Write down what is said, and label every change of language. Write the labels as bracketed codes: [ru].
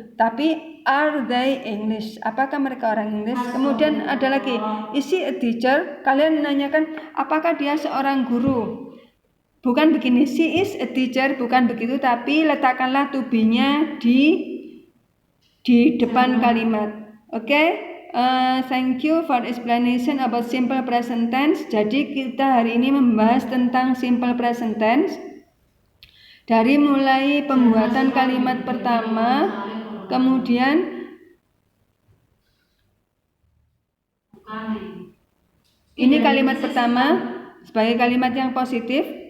[id] Tapi [en] are they English? [id] Apakah mereka orang Inggris? Kemudian ada lagi, [en] is she a teacher? [id] Kalian menanyakan apakah dia seorang guru. Bukan begini, [en] she is a teacher, [id] bukan begitu, tapi letakkanlah to be-nya di depan kalimat. Oke? [en] Thank you for explanation about simple present tense. [id] Jadi kita hari ini membahas tentang simple present tense. Dari mulai pembuatan kalimat pertama, kemudian ini kalimat pertama sebagai kalimat yang positif.